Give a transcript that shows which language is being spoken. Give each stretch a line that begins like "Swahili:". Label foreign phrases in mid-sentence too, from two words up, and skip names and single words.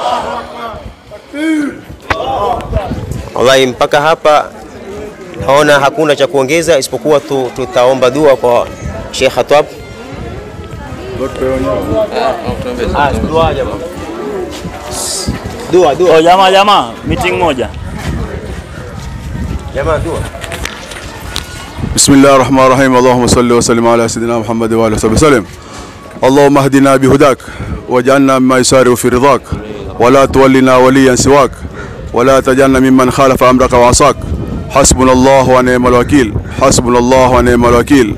Swahili: Wallahi mpaka hapa naona hakuna cha kuongeza isipokuwa tutaomba dua kwa Sheikh Khatwab. Dua jamaa meeting moja. Jamaa dua.
Arabic: بسم الله الرحمن الرحيم. اللهم صل وسلم على سيدنا محمد وآله وصحبه وسلم. اللهم اهدنا بهداك واجعلنا مما يسارع في رضاك ولا تولنا وليا سواك ولا تجعلنا ممن خالف أمرك وعصاك. حسبنا الله ونعم الوكيل. حسبنا الله ونعم الوكيل.